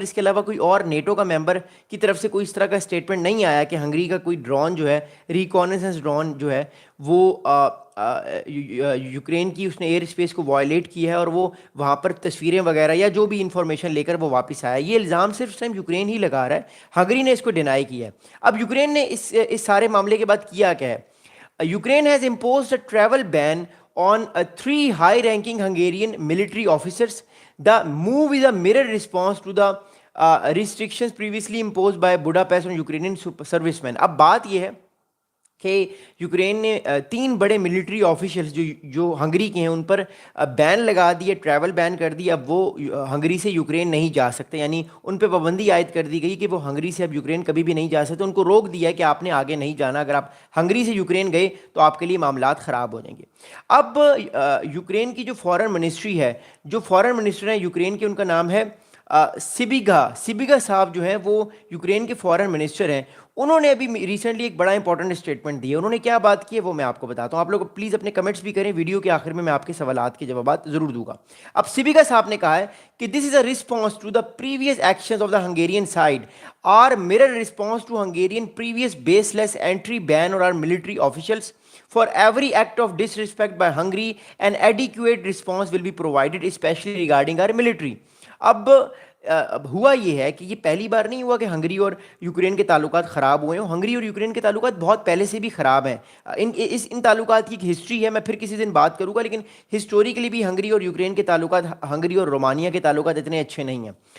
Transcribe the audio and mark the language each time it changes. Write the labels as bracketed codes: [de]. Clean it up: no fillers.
[ur] اس کے علاوہ کوئی اور نیٹو کا ممبر کی طرف سے کوئی اس طرح کا اسٹیٹمنٹ نہیں آیا کہ ہنگری کا کوئی ڈرون جو ہے، ریکونیسنس ڈرون جو ہے وہ یوکرین کی اس نے ایئر اسپیس کو وائلیٹ کی ہے اور وہ وہاں پر تصویریں وغیرہ یا جو بھی انفارمیشن لے کر وہ واپس آیا. یہ الزام صرف اس ٹائم یوکرین ہی لگا رہا ہے، ہنگری نے اس کو ڈینائی کیا ہے. اب یوکرین نے اس سارے معاملے کے بعد کیا کیا ہے؟ [en] Ukraine has imposed a travel ban on three high-ranking Hungarian military officers. The move is a mirror response to the restrictions previously imposed by Budapest on Ukrainian servicemen. [ur] اب بات یہ ہے کہ یوکرین نے 3 بڑے ملٹری آفیشلز جو Hungary کے ہیں ان پر بین لگا دیے، ٹریول بین کر دی. اب وہ ہنگری سے یوکرین نہیں جا سکتے، یعنی ان پہ پابندی عائد کر دی گئی کہ وہ ہنگری سے اب یوکرین کبھی بھی نہیں جا سکتے. ان کو روک دیا ہے کہ آپ نے آگے نہیں جانا، اگر آپ ہنگری سے یوکرین گئے تو آپ کے لیے معاملات خراب ہو جائیں گے. اب یوکرین کی جو فارن منسٹری ہے، جو فارن منسٹر ہیں یوکرین کے، ان کا نام ہے سیبیگا صاحب جو ہیں، وہ یوکرین کے فارن منسٹر ہیں. انہوں نے ابھی ریسنٹلی ایک بڑا امپورٹنٹ اسٹیٹمنٹ دی ہے. انہوں نے کیا بات کی ہے وہ میں آپ کو بتاتا ہوں. آپ لوگ پلیز اپنے کمنٹس بھی کریں، ویڈیو کے آخر میں آپ کے سوالات کے جوابات ضرور دوں گا. اب سیبیگا صاحب نے کہا ہے کہ [en] This is a response to the previous actions of the Hungarian side our mirror response to Hungarian previous baseless entry ban اور our military officials. For every act of disrespect by Hungary, an adequate response will be provided, especially regarding our military. [ur] اب ہوا یہ ہے کہ یہ پہلی بار نہیں ہوا کہ ہنگری اور یوکرین کے تعلقات خراب ہوئے ہیں. ہنگری اور یوکرین کے تعلقات بہت پہلے سے بھی خراب ہیں. ان تعلقات کی ایک ہسٹری ہے، میں پھر کسی دن بات کروں گا، لیکن ہسٹوریکلی بھی ہنگری اور یوکرین کے تعلقات، ہنگری اور رومانیہ کے تعلقات اتنے اچھے نہیں ہیں.